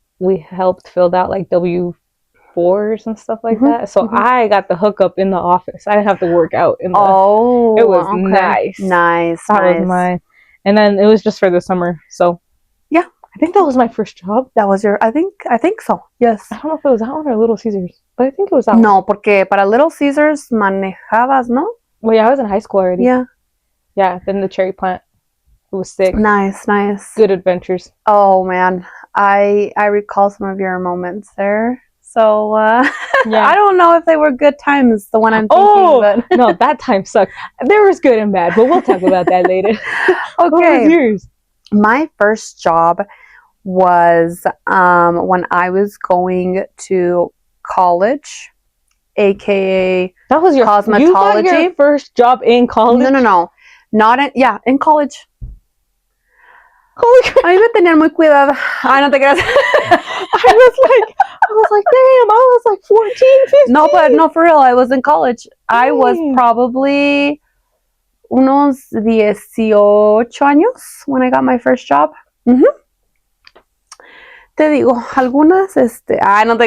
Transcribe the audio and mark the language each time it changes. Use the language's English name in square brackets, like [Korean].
[English] We helped fill out W-4s and stuff like that. So I got the hookup in the office. I didn't have to work out in the. Oh, it was nice. Nice. That was mine. And then it was just for the summer. So yeah, I think that was my first job. That was I think so. Yes. I don't know if it was that one or Little Caesars, but I think it was that one. [Spanish] No, porque para Little Caesars manejabas, ¿no? [English] Well, yeah, I was in high school already. Yeah. Yeah, then the cherry plant. It was sick. Nice. Good adventures. Oh man, I recall some of your moments there. So yeah. I don't know if they were good times. The one I'm thinking. But no, that time sucked. There was good and bad, but we'll talk about that later. Okay. What was yours? My first job was when I was going to college, aka that was your cosmetology. You got your first job in college? No. Not in college. Holy crap. [Spanish] A mí me tenían muy cuidada. Ay, no te creas. [English] I was like, damn, I was like 14, 15. No, but no, for real, I was in college. Dang. I was probably [Spanish] unos 18 años [English] when I got my first job. [Spanish] Te digo, algunas, no te